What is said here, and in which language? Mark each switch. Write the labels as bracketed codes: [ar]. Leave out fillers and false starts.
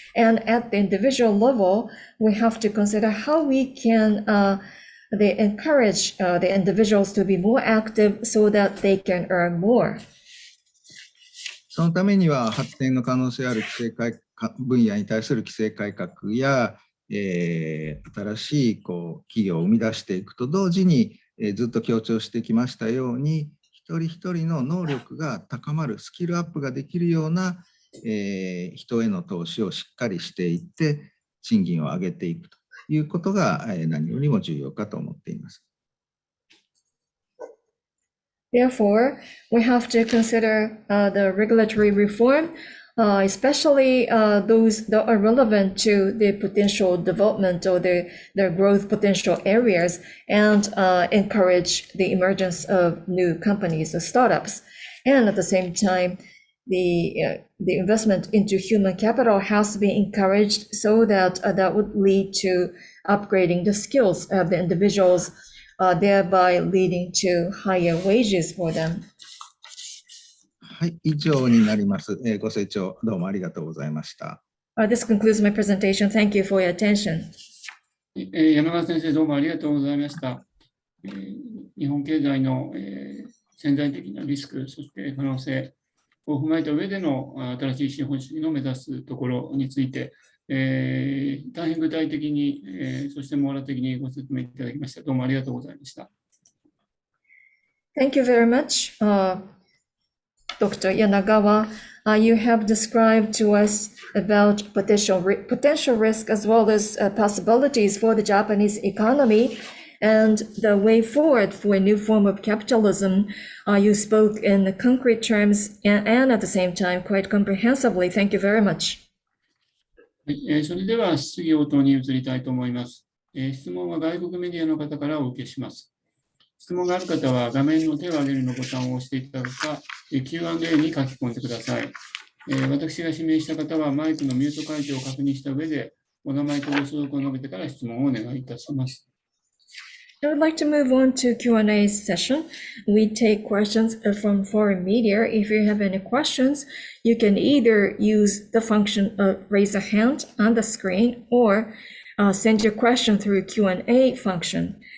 [en] And at the individual level, we have to consider how we can they encourage the individuals to be more active so that they can earn more. [ja] そのためには発展の可能性ある分野に対する規制改革や、新しい企業を生み出していくと同時に、ずっと強調してきましたように、一人一人の能力が高まる、スキルアップができるような、人への投資をしっかりしていって、賃金を上げていくということが何よりも重要かと思っています。 [en] Therefore, we have to consider the regulatory reform, especially those that are relevant to the potential development or the growth potential areas, and encourage the emergence of new companies or startups. And at the same time, the investment into human capital has to be encouraged so that that would lead to upgrading the skills of the individuals, thereby leading to higher wages for them. [ja] はい、以上になります。ご清聴どうもありがとうございました。 [en] This concludes my presentation. Thank you for your attention. [ja] 柳川先生、どうもありがとうございました。日本経済の潜在的なリスク、そして可能性を踏まえた上での新しい資本主義の目指すところについて、大変具体的に、そして網羅的にご説明いただきました。どうもありがとうございました。 [en] Thank you very much, Dr. Yanagawa. You have described to us about potential risk as well as possibilities for the Japanese economy and the way forward for a new form of capitalism. You spoke in concrete terms and at the same time quite comprehensively. Thank you very much. [ja] はい、それでは質疑応答に移りたいと思います。質問は外国メディアの方からお受けします。質問がある方は画面の手を挙げるのボタンを押していただくか、Q&A に書き込んでください。私が指名した方はマイクのミュート解除を確認した上で、お名前とご所属を述べてから質問をお願いいたします。 [en] I would like to move on to Q&A session. We take questions from foreign media. If you have any questions, you can either use the function of raise a hand on the screen or send your question through Q&A function.